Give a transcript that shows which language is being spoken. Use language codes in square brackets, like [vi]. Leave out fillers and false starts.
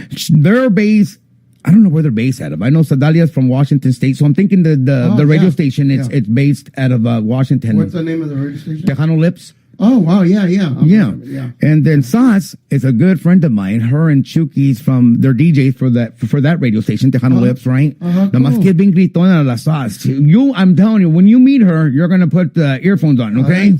[en] They're based, I don't know where they're based out of. I know Sadalia's from Washington State, so I'm thinking the radio station, it's based out of Washington. What's the name of the radio station? Tejano Lips. Oh, wow, yeah. Yeah. And then Sas is a good friend of mine. Her and Chuki's they're DJs for that radio station, Tejano Lips, right? [es] Nomás que bien gritona la Sas. [en] I'm telling you, when you meet her, you're going to put the earphones on, okay?